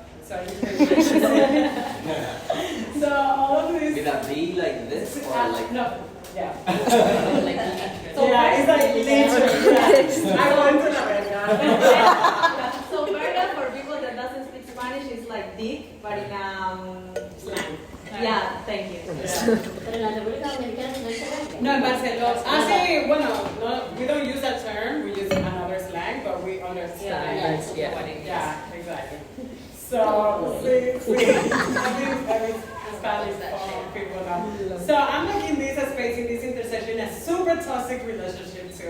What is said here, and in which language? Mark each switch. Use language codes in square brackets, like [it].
[en] So so all of this. With a V like this, or like no, yeah. So yeah, it's like literally. I went to la Berga. So Berga, for people that doesn't speak Spanish, is like dick, but in slang. Yeah, thank you. [es] Pero en la República Dominicana no se ve. No, en Barcelona. Sí, bueno, no, [en] we don't use that term. We use another slang, but we understand. Yeah, exactly. So, I mean, Spanish people know. So I'm like in this space, in this intersection, a super toxic relationship too.